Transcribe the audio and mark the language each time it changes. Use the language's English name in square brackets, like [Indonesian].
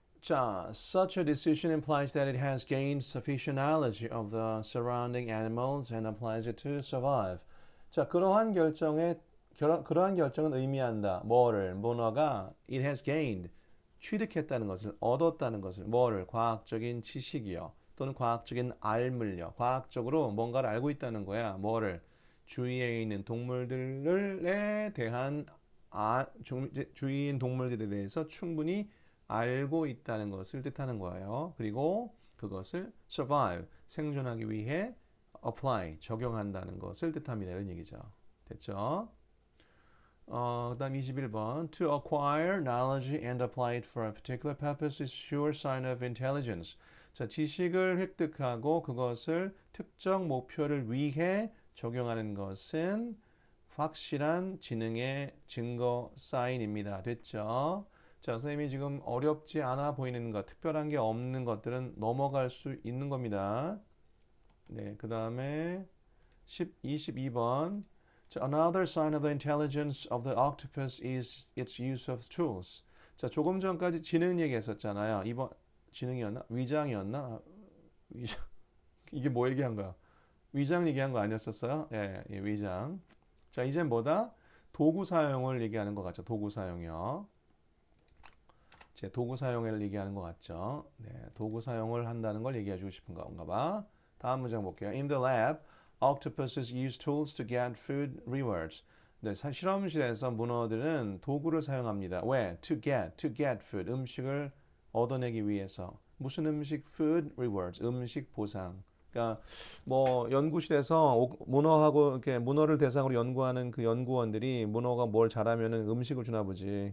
[English] 자, such a decision implies that it has gained sufficient knowledge of the surrounding animals and applies it to survive. [Korean] 자, 그러한 결정은 의미한다. 뭐를? 문어가 [English] it has gained [Korean] 취득했다는 것을 얻었다는 것을 뭐를? 과학적인 지식이요. 또는 과학적인 알물요. 과학적으로 뭔가를 알고 있다는 거야. 뭐를? 주위에 있는 동물들에 대한 주위인 동물들에 대해서 충분히 알고 있다는 것을 뜻하는 거예요. 그리고 그것을 survive, 생존하기 위해 apply, 적용한다는 것을 뜻합니다. 이런 얘기죠. 됐죠? 그다음 21번. [English] To acquire knowledge and apply it for a particular purpose is sure sign of intelligence. [Korean] 자, 지식을 획득하고 그것을 특정 목표를 위해 적용하는 것은 확실한 지능의 증거 사인입니다. 됐죠? 자, 선생님이 지금 어렵지 않아 보이는 것, 특별한 게 없는 것들은 넘어갈 수 있는 겁니다. 네, 그 다음에 22번. [English] 자, another sign of the intelligence of the octopus is its use of tools. [Korean] 자, 조금 전까지 지능 얘기했었잖아요. 이번 지능이었나? 위장이었나? 위장. 이게 뭐 얘기한 거야? 위장 얘기한 거 아니었었어요? 예, 예, 위장. 자, 이제 뭐다? 도구 사용을 얘기하는 것 같죠. 도구 사용이요. 제 도구 사용을 얘기하는 것 같죠. 네, 도구 사용을 한다는 걸 얘기해 주고 싶은 건가 봐. 다음 문장 볼게요. [English] In the lab, octopuses use tools to get food rewards. [Korean] 네, 실험실에서 문어들은 도구를 사용합니다. 왜? [English] To get food. [Korean] 음식을 얻어내기 위해서. 무슨 음식? [English] Food rewards. [Korean] 음식 보상. 그러니까 뭐 연구실에서 문어하고 이렇게 문어를 대상으로 연구하는 그 연구원들이 문어가 뭘 잘하면은 음식을 주나 보지.